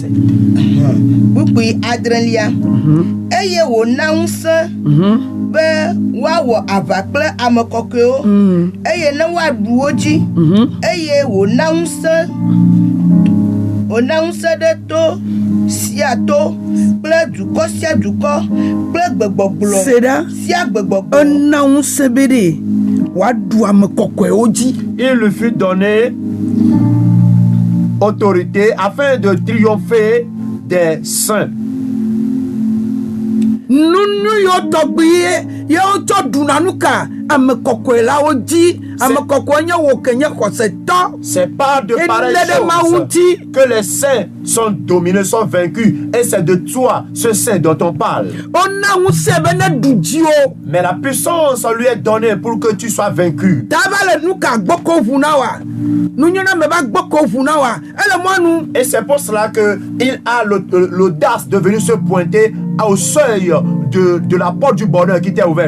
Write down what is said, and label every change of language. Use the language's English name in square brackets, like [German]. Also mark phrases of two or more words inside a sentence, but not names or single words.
[Ewe] kpukpu 10 eye wòna ŋusẽ be wòawɔ aʋa kple ame kɔkɔewo eye ne wòaɖu wo dzi eye wòna ŋusẽ ɖe to sia to kple dukɔ sia dukɔ kple gbegbɔgblɔ sia gbegbɔgblɔ. Ena ŋusẽ be ɖe wòaɖu ame kɔkɔewo dzi. [French] Il lui fut donné autorité afin de triompher des saints. [Ewe] Nunu yo tɔgbi ye wotsɔ ɖuna nu ka ame kɔkɔe la wo dzi. Ame kɔkɔe nye wo ke nye xɔsetɔ. [French] C'est pas de pareilles choses que les saints sont dominés, sont vaincus, et c'est de toi, ce saint dont on parle. Mais la puissance lui est donnée pour que tu sois vaincu. Et c'est pour cela qu'il a l'audace de venir se pointer au seuil de la porte du bonheur qui t'est ouverte.